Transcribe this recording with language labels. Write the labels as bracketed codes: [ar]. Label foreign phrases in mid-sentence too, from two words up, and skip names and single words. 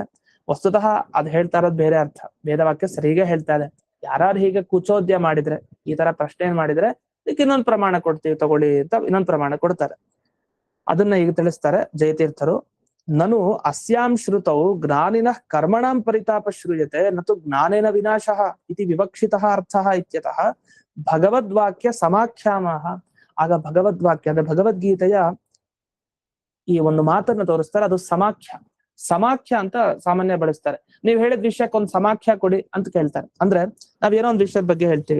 [kn] ವಸ್ತುತಃ ಅದ್ ಹೇಳ್ತಾ ಇರೋದು ಬೇರೆ ಅರ್ಥ, ವೇದವಾಕ್ಯ ಸರಿಗೆ ಹೇಳ್ತಾ ಇದೆ. ಯಾರು ಹೀಗೆ ಕುಚೋದ್ಯ ಮಾಡಿದ್ರೆ, ಈ ತರ ಪ್ರಶ್ನೆ ಮಾಡಿದ್ರೆ ಇದಕ್ಕೆ ಇನ್ನೊಂದು ಪ್ರಮಾಣ ಕೊಡ್ತೀವಿ ತಗೊಳ್ಳಿ ಅಂತ ಇನ್ನೊಂದು ಪ್ರಮಾಣ ಕೊಡ್ತಾರೆ. ಅದನ್ನ ಈಗ ತಿಳಿಸ್ತಾರೆ ಜಯತೀರ್ಥರು. [sa] ನನು ಅಸ್ಯಾಂ ಶ್ರುತೌ ಜ್ಞಾನಿನಃ ಕರ್ಮಣಾಂ ಪರಿತಾಪ ಶ್ರೂಯತೆ ನತು ಜ್ಞಾನೇನ ವಿನಾಶಃ ಇತಿ ವಿವಕ್ಷಿತಃ ಅರ್ಥಃ ಇತ್ಯತಃ ಭಗವದ್ವಾಕ್ಯ ಸಮಾಖ್ಯಾಮಃ. [kn] ಆಗ ಭಗವದ್ವಾಕ್ಯ ಅಂದ್ರೆ ಭಗವದ್ಗೀತೆಯ ಈ ಒಂದು ಮಾತನ್ನ ತೋರಿಸ್ತಾರೆ, ಅದು ಸಮಾಖ್ಯ. ಸಮಾಖ್ಯ ಅಂತ ಸಾಮಾನ್ಯ ಬಳಸ್ತಾರೆ. ನೀವು ಹೇಳಿದ ವಿಷಯಕ್ಕೆ ಒಂದು ಸಮಾಖ್ಯ ಕೊಡಿ ಅಂತ ಕೇಳ್ತಾರೆ. ಅಂದ್ರೆ ನಾವೇನೋ ಒಂದು ವಿಷಯದ ಬಗ್ಗೆ ಹೇಳ್ತೀವಿ.